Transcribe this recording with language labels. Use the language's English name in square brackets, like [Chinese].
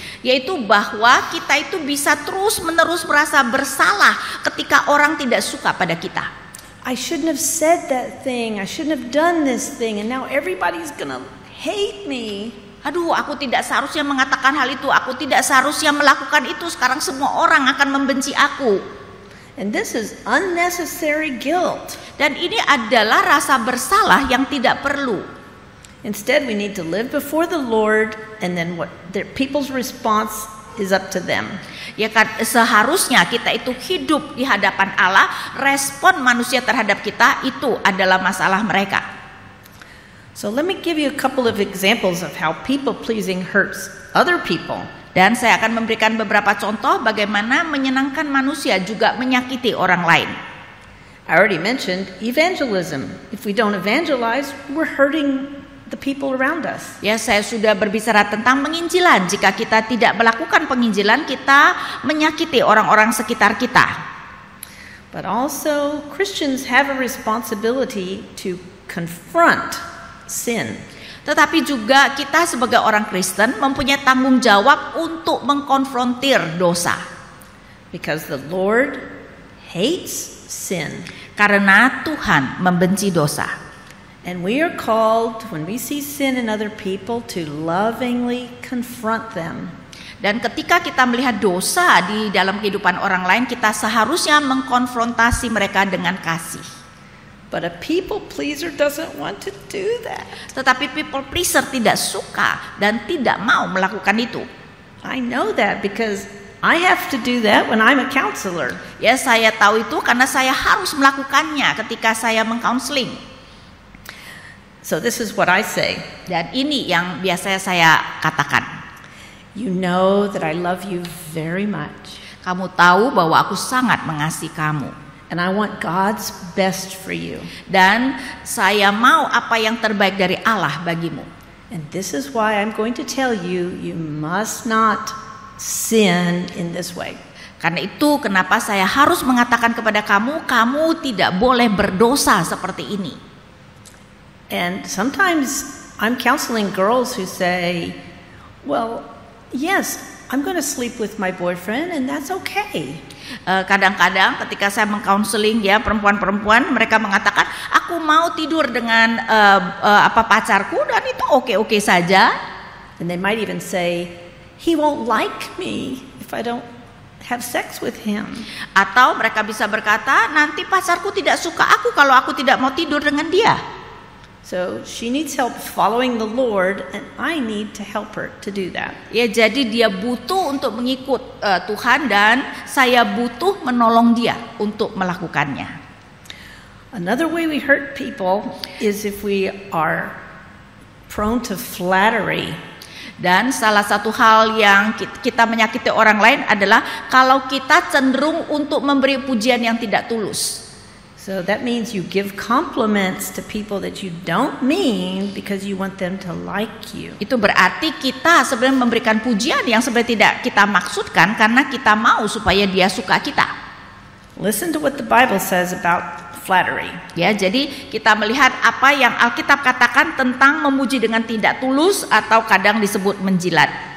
[Indonesian] Yaitu bahwa kita itu bisa terus-menerus merasa bersalah ketika orang tidak suka pada kita. [English] I shouldn't have said that thing. I shouldn't have done this thing. And now everybody's gonna hate me. [Indonesian] Aduh, aku tidak seharusnya mengatakan hal itu. Aku tidak seharusnya melakukan itu. Sekarang semua orang akan membenci aku. [English] And this is unnecessary guilt. [Indonesian] Dan ini adalah rasa bersalah yang tidak perlu. [English] Instead, we need to live before the Lord, and then what people's response is up to them. [Indonesian] Ya kan, seharusnya kita itu hidup di hadapan Allah, respon manusia terhadap kita itu adalah masalah mereka. [English] So let me give you a couple of examples of how people pleasing hurts other people. [Indonesian] Dan saya akan memberikan beberapa contoh bagaimana menyenangkan manusia juga menyakiti orang lain. [English] I already mentioned evangelism. If we don't evangelize, we're hurting the people around us. [Indonesian] Ya, saya sudah berbicara tentang penginjilan. Jika kita tidak melakukan penginjilan, kita menyakiti orang-orang sekitar kita. [English] But also Christians have a responsibility to confront sin. [Indonesian] Tetapi juga kita sebagai orang Kristen mempunyai tanggung jawab untuk mengkonfrontir dosa. [English] Because the Lord hates sin. [Indonesian] Karena Tuhan membenci dosa. [English] And we are called, when we see sin in other people, to lovingly confront them. [Indonesian] Dan ketika kita melihat dosa di dalam kehidupan orang lain, kita seharusnya mengkonfrontasi mereka dengan kasih. [English] But a people pleaser doesn't want to do that. [Indonesian] Tetapi [English] people pleaser [Indonesian] tidak suka dan tidak mau melakukan itu. [English] I know that because I have to do that when I'm a counselor. [Indonesian] Ya, saya tahu itu karena saya harus melakukannya ketika saya mengcounseling. [English] So this is what I say. [Indonesian] Dan ini yang biasanya saya katakan. [English] You know that I love you very much. [Indonesian] Kamu tahu bahwa aku sangat mengasihi kamu. [English] And I want God's best for you. [Indonesian] Dan saya mau apa yang terbaik dari Allah bagimu. [English] And this is why I'm going to tell you, you must not sin in this way. [Indonesian] Karena itu kenapa saya harus mengatakan kepada kamu, kamu tidak boleh berdosa seperti ini. [English] And sometimes I'm counseling girls who say, well, yes, I'm going to sleep with my boyfriend and that's okay. [Indonesian] Kadang-kadang ketika saya mengcounseling ya perempuan-perempuan, mereka mengatakan aku mau tidur dengan pacarku dan itu oke-oke saja. [English] And they might even say, he won't like me if I don't have sex with him. [Indonesian] Atau mereka bisa berkata, nanti pacarku tidak suka aku kalau aku tidak mau tidur dengan dia. [English] So she needs help following the Lord, and I need to help her to do that. [Indonesian] Ya, jadi dia butuh untuk mengikut Tuhan dan saya butuh menolong dia untuk melakukannya. [English] Another way we hurt people is if we are prone to flattery. [Indonesian] Dan salah satu hal yang kita menyakiti orang lain adalah kalau kita cenderung untuk memberi pujian yang tidak tulus. [English] So that means you give compliments to people that you don't mean because you want them to like you. [Indonesian] Itu berarti kita sebenarnya memberikan pujian yang sebenarnya tidak kita maksudkan karena kita mau supaya dia suka kita. [English] Listen to what the Bible says about flattery. [Indonesian] Ya, jadi kita melihat apa yang Alkitab katakan tentang memuji dengan tidak tulus atau kadang disebut menjilat.